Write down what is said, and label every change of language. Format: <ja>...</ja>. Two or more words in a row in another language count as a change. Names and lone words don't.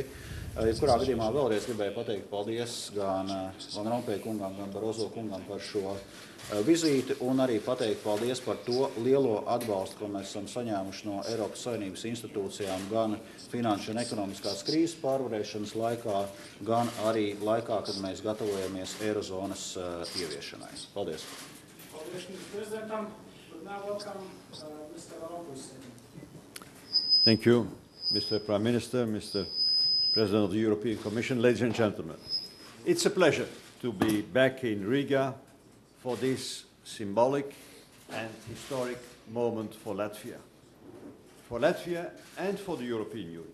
<lv>Jebkurā gadījumā vēlreiz gribēju pateikt paldies gan Van Rompuy kungam, gan Barroso kungam par šo vizīti un arī pateikt paldies par to lielo atbalstu, ko mēs esam saņēmuši no Eiropas Savienības institūcijām gan finanšu un ekonomiskās krīzes pārvarēšanas laikā, gan arī laikā, kad mēs gatavojamies Eirozonas ieviešanai. Paldies. Paldies ministru prezidentam.</lv> <en>Now welcome Mr. Van Rompuy. Thank you, Mr. Prime Minister, Mr. President of the European Commission, ladies and gentlemen. It's a pleasure to be back in Riga for this symbolic and historic moment for Latvia and for the European Union.</en>